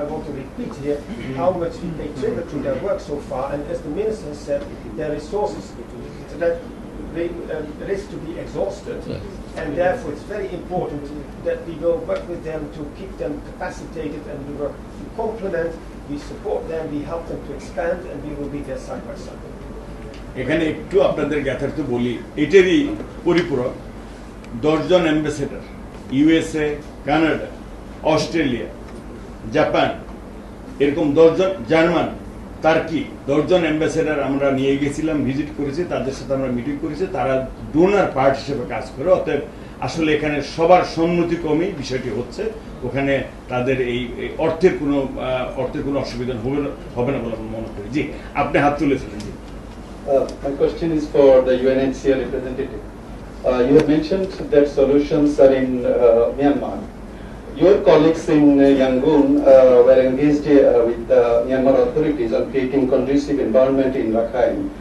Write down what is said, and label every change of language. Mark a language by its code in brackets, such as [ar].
[en] I want to repeat here how much we pay tribute to their work so far, and as the Minister has said, their resources that risk to be exhausted, and therefore it's very important that we will work with them to keep them capacitated, and we work to complement, we support them, we help them to expand, and we will be there side by side. [bn] এখানে একটু আপনাদের জ্ঞাতার্থে বলি, এটারই পরিপূরক 10 জন ambassador, USA, Canada, Australia, Japan, এরকম 10 জন, German, turkey, 10 জন ambassador আমরা নিয়ে গেছিলাম, ভিজিট করেছি, তাদের সাথে আমরা মিটিং করেছি, তারা ডোনার পার্ট হিসেবে কাজ করে। অতএব আসলে এখানে সবার সম্মতি কমই বিষয়টি হচ্ছে, ওখানে তাদের এই অর্থের কোনো অসুবিধা হবে না বলে আমি মনে করি। জি, আপনি হাত তুলেছিলেন। জি, [en] my question is for the UNHCR representative. You have mentioned that solutions are in Myanmar. Your colleagues in Yangon were engaged with the Myanmar authorities on creating conducive environment in Rakhine.